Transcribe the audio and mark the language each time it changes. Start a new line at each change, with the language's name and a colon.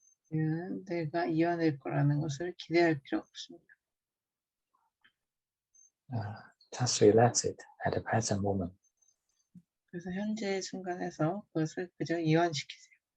Korean: 내가 이완될 거라는 것을 기대할 필요 없습니다.
English: Just relax it at the present moment.
Korean: 그래서 현재 순간에서 그것을 그저 이완시키세요.